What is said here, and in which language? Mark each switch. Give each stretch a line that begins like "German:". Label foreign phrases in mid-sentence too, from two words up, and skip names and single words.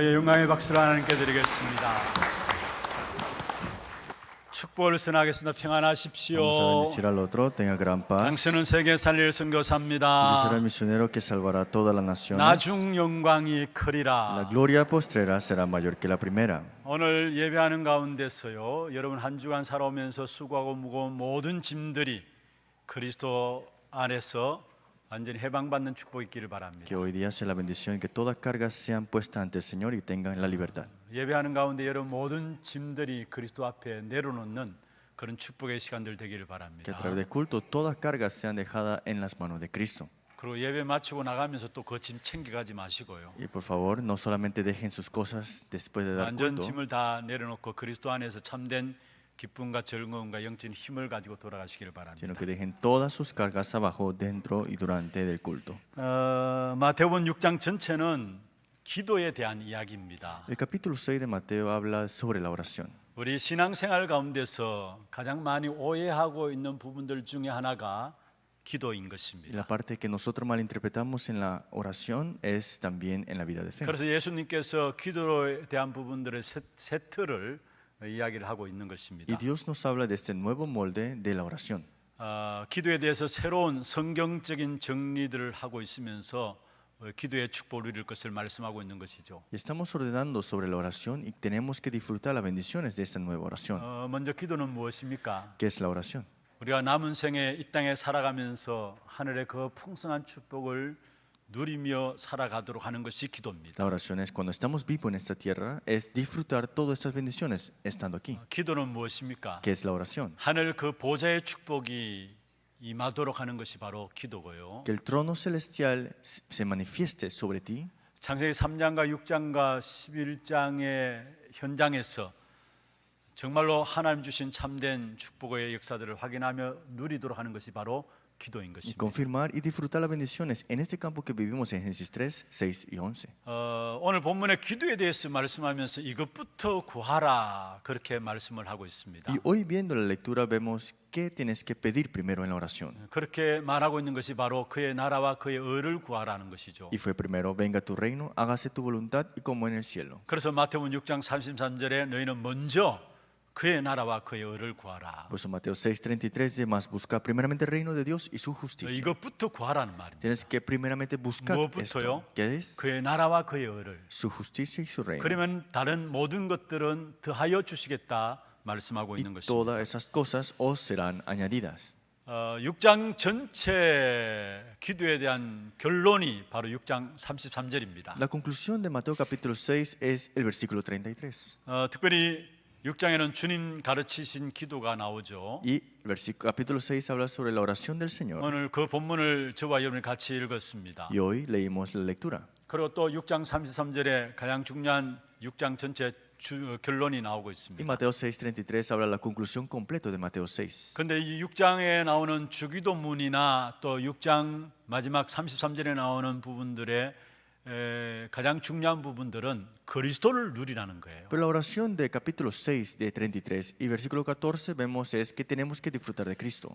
Korean: 영광의 박수를 하나님께 드리겠습니다. 축복을 선하겠습니다. 평안하십시오.
Spanish: Vamos a bendecir al otro, tenga gran paz.
Korean: 당신은 세계 살릴
Spanish: Yo seré
Korean: 선교사입니다.
Spanish: el misionero que salvará a todas las naciones.
Korean: 나중 영광이
Spanish: La
Korean: 크리라.
Spanish: gloria postrera será mayor que la primera.
Korean: 오늘 예배하는 가운데서요, 여러분 한 주간 살아오면서 수고하고 무거운 모든 짐들이 그리스도 안에서 완전히 해방받는 축복이 있기를 바랍니다.
Spanish: Que hoy día sea la bendición que todas cargas sean puestas ante el Señor y tengan la libertad.
Korean: 예배하는 가운데 여러분 모든 짐들이 그리스도 앞에 내려놓는 그런 축복의 시간들 되기를
Spanish: Que
Korean: 바랍니다.
Spanish: a través del culto todas cargas sean dejadas en las manos de Cristo.
Korean: 그리고 예배 마치고 나가면서 또 그 짐 챙겨가지 마시고요.
Spanish: Y por favor, no solamente dejen sus cosas después de dar
Korean: 완전
Spanish: culto,
Korean: 짐을 다 내려놓고 그리스도 안에서 참된 기쁨과 즐거움과 영적인 힘을 가지고 돌아가시기를 바랍니다.
Spanish: sino que dejen todas sus cargas abajo, dentro y durante del culto.
Korean: 마태복음 6장 전체는 기도에 대한 이야기입니다.
Spanish: El capítulo 6 de Mateo habla sobre la oración.
Korean: 우리 신앙생활 가운데서 가장 많이 오해하고 있는 부분들 중에 하나가 기도인
Spanish: Y
Korean: 것입니다.
Spanish: la parte que nosotros malinterpretamos en la oración es también en la vida de fe.
Korean: 그래서 예수님께서 기도에 대한 부분들의 세 틀을 이야기를 하고 있는 것입니다.
Spanish: Y Dios nos habla de este nuevo molde de la oración.
Korean: 기도에 대해서 새로운 성경적인 정리들을 하고 있으면서 기도의 축복을 누릴 것을 말씀하고 있는 것이죠.
Spanish: Y estamos ordenando sobre la oración y tenemos que disfrutar las bendiciones de esta nueva oración.
Korean: 먼저 기도는 무엇입니까?
Spanish: ¿Qué es la oración?
Korean: 우리가 남은 생에 이 땅에 살아가면서 하늘의 그 풍성한 축복을 누리며 살아가도록 하는 것이 기도입니다.
Spanish: La oración es cuando estamos vivos en esta tierra, es disfrutar todas estas bendiciones estando aquí.
Korean: 기도는 무엇입니까?
Spanish: ¿Qué es la oración?
Korean: 하늘 그 보좌의 축복이 임하도록 하는 것이 바로 기도고요.
Spanish: Que el trono celestial se manifieste sobre ti.
Korean: 창세기 3장과 6장과 11장의 현장에서 정말로 하나님 주신 참된 축복의 역사들을 확인하며 누리도록 하는 것이 바로 기도인
Spanish: Y
Korean: 것입니다.
Spanish: confirmar y disfrutar las bendiciones en este campo que vivimos en Génesis 3, 6 y 11.
Korean: 오늘 본문의 기도에 대해서 말씀하면서 이것부터 구하라 그렇게 말씀을 하고 있습니다.
Spanish: Y hoy viendo la lectura vemos qué tienes que pedir primero en la oración.
Korean: 그렇게 말하고 있는 것이 바로 그의 나라와 그의 의를 구하라는 것이죠.
Spanish: Y fue primero, venga tu reino, hágase tu voluntad y como en el cielo.
Korean: 그래서 마태복음 6장 33절에 너희는 먼저 그의 나라와 그의 의를 구하라.
Spanish: Por eso Mateo 6:33 dice más, busca primeramente el reino de Dios y su justicia.
Korean: 이것부터 구하라는 말입니다.
Spanish: Tienes que primeramente buscar
Korean: 무엇부터요?
Spanish: esto. ¿Qué es?
Korean: 그의 나라와 그의 의를.
Spanish: Su justicia y su reino.
Korean: 그러면 다른 모든 것들은 더하여 주시겠다 말씀하고
Spanish: Y
Korean: 있는 것입니다.
Spanish: todas esas cosas os serán añadidas.
Korean: 6장 전체 기도에 대한 결론이 바로 6장 33절입니다.
Spanish: La conclusión de Mateo capítulo 6 es el versículo 33.
Korean: 특별히 6장에는 주님 가르치신 기도가 나오죠.
Spanish: Y el capítulo 6 habla sobre la oración del Señor.
Korean: 오늘 그 본문을 저와 여러분이 같이 읽었습니다.
Spanish: Y hoy leímos la lectura.
Korean: 그리고 또 6장 33절에 가장 중요한 6장 전체 결론이 나오고
Spanish: Y
Korean: 있습니다.
Spanish: Mateo 6:33 habla la conclusión completa de Mateo 6.
Korean: 근데 이 6장에 나오는 주기도문이나 또 6장 마지막 33절에 나오는 부분들의 가장 중요한 부분들은 그리스도를 누리라는 거예요.
Spanish: Pero la oración de capítulo 6 de 33 y versículo 14 vemos es que tenemos que disfrutar de Cristo.